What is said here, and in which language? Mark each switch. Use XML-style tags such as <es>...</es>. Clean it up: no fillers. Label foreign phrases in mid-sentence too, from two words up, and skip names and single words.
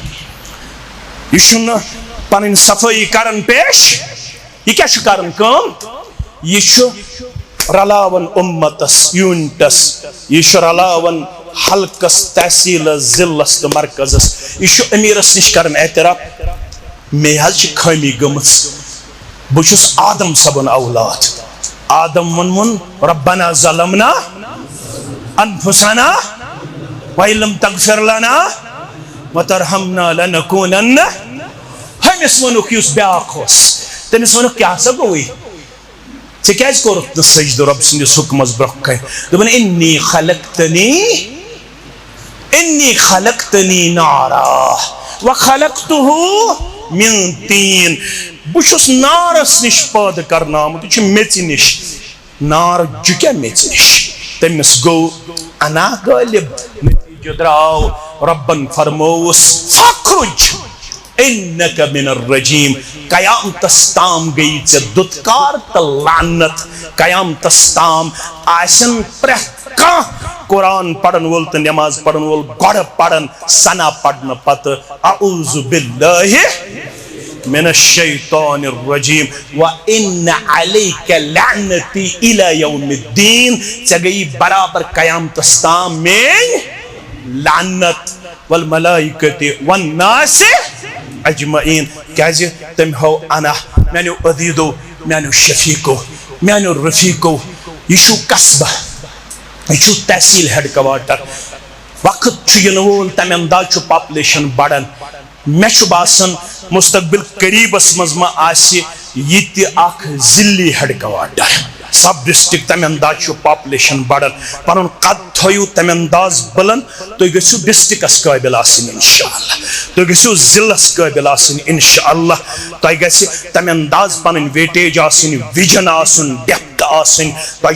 <ks>یہ پن صفائی کرن پیش یہ کیا کرن کام یہ رلاون امتس یونٹس یہ رلاون حلقس تحصیل ضلعس تو مرکزس یہ امیرس نش کرن اعتراف مے حظ خامی گمز بہس آدم صبن اولاد آدم ون</ks> <ar>ربنا ظلمنا انفسنا وَإِن لَمْ تَغْفِرْ لَنَا وَتَرْحَمْنَا لَنَكُونَنَّ</ar> <ks>تمس ونک اس بیاکھ تمس ونک کیا سا گوئی ژے کیازِ کوٚرُتھ نہٕ سجدٕ رۄب سٕنٛدِس حُکمس برونٛہہ کنہِ دوٚپُن</ks> <ar>انی خلقتنی نارا وخلقتہ من طین</ar> <ks>بہٕ چھُس نارس نش پٲدٕ کرنہٕ آمُت یہِ چھُ میژِ نش نار جُکیا میژِ نش تٔمِس گوٚو انا غٲلب نتیجہ درٛاو رۄبن فرمووُس فخرج</ks> <ar>انک من الرجیم</ar> <ks>قیامتس تام گئی ژےٚ دُتکار تہٕ لعنت قیامتس تام آسن پرٛٮ۪تھ کانٛہہ قرآن پڑھن وول تہٕ نماز پڑھن وول گۄڈٕ پڑھن سنا پڑھنہٕ پتہٕ</ks> <ar>اعوذ باللہ من الشیطان الرجیم وان علیک لعنتی الی یوم الدین</ar> <ks>ژےٚ گٔیی برابر قیامتس تام میٲنۍ لعنت</ks> <ar>والملائکۃ والناس اجمعین</ar> <ks>کیازِ تٔمۍ ہوو انا میانیو عدیدو میانیو شفیقو میانیو رفیقو یہ چھُ قصبہ یہ چھُ تحصیل</ks> <en>headquarter</en> <ks>وقت چھُ یِنہٕ وول تمہِ انداز چھُ پاپولیشن بڑان مےٚ چھُ باسان مستقبل قریبس منٛز ما آسہِ ییٚتہِ اکھ ضلعی</ks> <en>headquarter sub district</en> <ks>تمہِ انداز چھُ پاپولیشن بڑان پنُن قد تھٲیِو تمہِ انداز بلند تُہۍ گٔژھِو ڈسٹرکس قٲبل آسٕنۍ انشاءاللہ تُہۍ گٔژھِو ضلعس قٲبل آسٕنۍ انشاءاللہ تۄہہِ گژھِ تمہِ انداز پنٕنۍ ویٹیج آسٕنۍ وِجن آسُن ڈیپتھ آسٕنۍ تۄہہِ</ks>